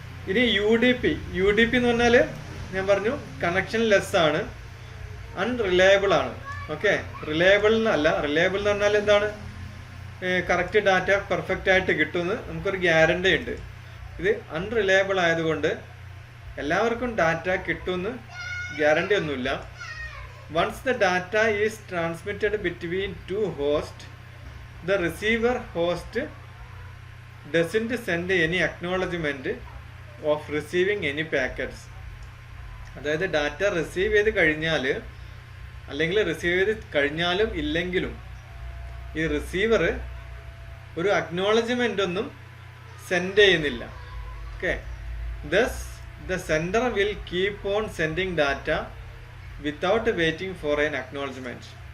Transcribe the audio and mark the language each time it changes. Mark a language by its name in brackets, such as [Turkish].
[Malayalam] ഇനി UDP എന്ന് പറഞ്ഞാൽ ഞാൻ പറഞ്ഞു കണക്ഷൻ ലെസ് ആണ്, അൺറിലയബിൾ ആണ്. ഓക്കെ, റിലയബിൾ എന്നല്ല, റിലയബിൾ എന്ന് പറഞ്ഞാൽ എന്താണ്, കറക്റ്റ് ഡാറ്റ പെർഫെക്റ്റ് ആയിട്ട് കിട്ടുമെന്ന് നമുക്കൊരു ഗ്യാരണ്ടി ഉണ്ട്. ഇത് അൺറിലയബിൾ ആയതുകൊണ്ട് എല്ലാവർക്കും ഡാറ്റ കിട്ടുമെന്ന് ഗ്യാരണ്ടി ഒന്നുമില്ല. [English] Once the data is transmitted between two hosts, the receiver host doesn't send any acknowledgement of receiving any packets. [Malayalam] അതായത് ഡാറ്റ റിസീവ് ചെയ്ത് കഴിഞ്ഞാൽ അല്ലെങ്കിൽ റിസീവ് ചെയ്ത് കഴിഞ്ഞാലും ഇല്ലെങ്കിലും ഈ റിസീവർ ഒരു അക്നോളജ്മെൻ്റ് ഒന്നും സെൻഡ് ചെയ്യുന്നില്ല. [English] Okay, does the sender will keep on sending data without waiting for an acknowledgement.